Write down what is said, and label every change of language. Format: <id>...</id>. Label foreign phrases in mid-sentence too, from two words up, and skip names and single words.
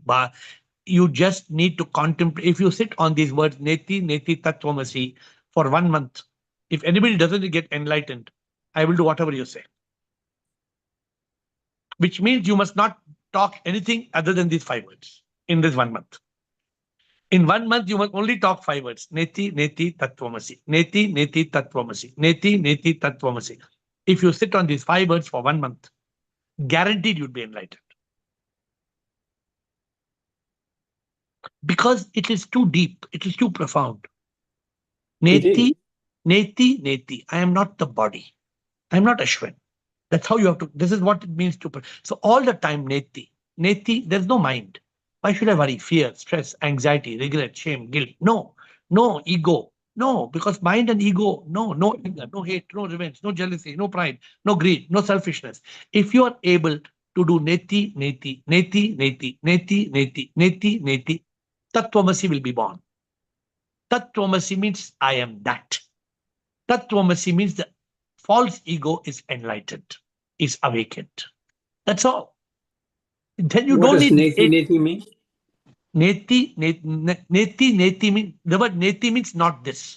<en>You just need to contemplate. If you sit on these words,</en> <sa>नेति, नेति, तत्त्वमसि,</sa> <en>for 1 month, if anybody doesn't get enlightened, I will do whatever you say. Which means you must not talk anything other than these 5 words in this 1 month. In 1 month, you must only talk 5 words.</en> <sa>नेति, नेति, तत्त्वमसि। नेति, नेति, तत्त्वमसि. नेति, नेति, तत्त्वमसि.</sa> <en>If you sit on these 5 words for 1 month, guaranteed you'd be enlightened. Because it is too deep. It is too profound.</en> <sa>नेति, नेति, नेति.</sa> <en>I am not the body. I am not Ashwin. That's how you have to. This is what it means to. So all the time,</en> <sa>नेति। नेति,</sa> <en>there's no mind. Why should I worry? Fear, stress, anxiety, regret, shame, guilt. No, no ego. No, because mind and ego, no anger, no hate, no revenge, no jealousy, no pride, no greed, no selfishness. If you are able to do</en> <sa>नेति, नेति, नेति, नेति, नेति, नेति, नेति, नेति, तत्त्वमसि</sa> <en>will be born. Tattvamasi means I am that. Tattvamasi means the false ego is enlightened, is awakened. That's all. Then you What don't does need neti mean?</en> <sa>नेति, नेति</sa> <en>means, the word neti means not this.</en>